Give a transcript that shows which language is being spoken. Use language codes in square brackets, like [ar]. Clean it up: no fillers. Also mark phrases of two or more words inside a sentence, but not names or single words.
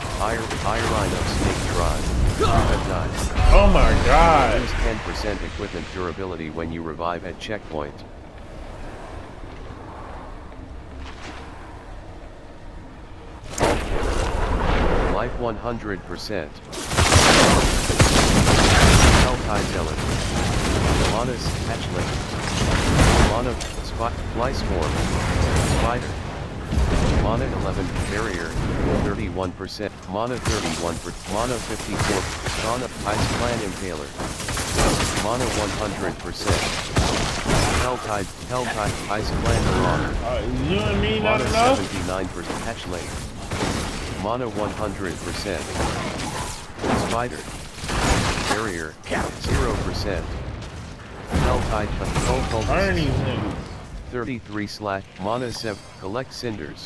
[en] Irino Snake Tribe. Died. Oh my god. Lose 10% equipment durability when you revive at checkpoint. Life 100%. Helltide Zealot. Mana's Hatchling. Mana Spot Fly Swarm. Spider. Mana 11, Barrier 31%, Mana 31%, Mana 54, Shauna Ice Clan Impaler. Mana 100%. Helltide Ice Clan Marauder. You and me not Mana enough? 79% Hatchling. Mana 100%. Spider. Barrier 0%. Helltide Control Burn these niggas. 33 / Mana 7 Collect Cinders.